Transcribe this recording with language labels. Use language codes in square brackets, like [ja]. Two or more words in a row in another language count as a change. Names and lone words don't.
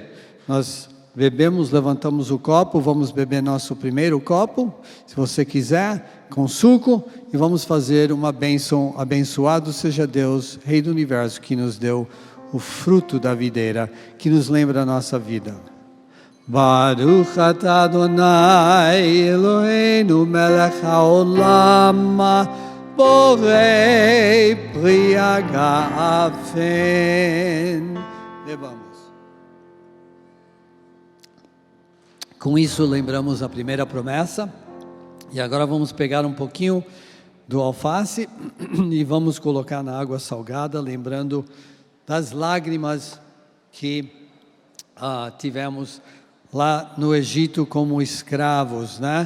[pt] Nós bebemos, levantamos o copo, vamos beber nosso primeiro copo, se você quiser, com suco, e vamos fazer uma bênção: abençoado seja Deus, Rei do Universo, que nos deu o fruto da videira, que nos lembra a nossa vida. [he] ברוך אתה אדוני אלוהינו מלך העולם בורא פרי הגפן. [pt] Bebamos. Com isso lembramos a primeira promessa. E agora vamos pegar um pouquinho do alface e vamos colocar na água salgada, lembrando das lágrimas que tivemos lá no Egito como escravos, né?